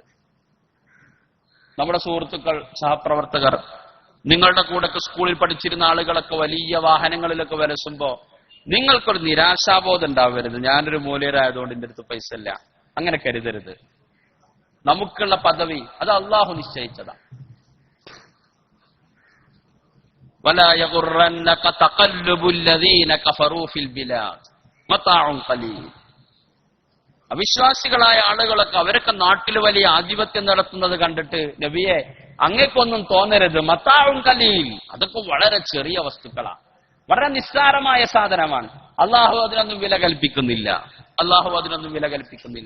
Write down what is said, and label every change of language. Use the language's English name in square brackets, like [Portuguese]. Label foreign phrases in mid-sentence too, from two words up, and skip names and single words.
[Malayalam] നമ്മുടെ സുഹൃത്തുക്കൾ, സഹപ്രവർത്തകർ, നിങ്ങളുടെ കൂടെയൊക്കെ സ്കൂളിൽ പഠിച്ചിരുന്ന ആളുകളൊക്കെ വലിയ വാഹനങ്ങളിലൊക്കെ വലസുമ്പോ നിങ്ങൾക്കൊരു നിരാശാബോധം ഉണ്ടാവരുത്. ഞാനൊരു മൂല്യരായതുകൊണ്ട് എന്റെ അടുത്ത് പൈസ ഇല്ല, അങ്ങനെ കരുതരുത്. നമുക്കുള്ള പദവി അത് അള്ളാഹു നിശ്ചയിച്ചതാണ്. [Arabic] ولا يغرنك تقلب الذين كفروا في البلاد متاع قليل. [Malayalam] അവിശ്വാസികളായ ആളുകളൊക്കെ അവരൊക്കെ നാട്ടിൽ വലിയ ആധിപത്യം നടത്തുന്നത് കണ്ടിട്ട് നബിയെ അങ്ങേക്കൊന്നും തോന്നരുത്, [Arabic] متاع قليل, [Malayalam] അതൊക്കെ വളരെ ചെറിയ വസ്തുക്കളാണ്, വളരെ നിസ്സാരമായ സാധനമാണ്. അള്ളാഹു അതിനൊന്നും വില കൽപ്പിക്കുന്നില്ല. അള്ളാഹു അതിനൊന്നും വില കൽപ്പിക്കുന്നില്ല.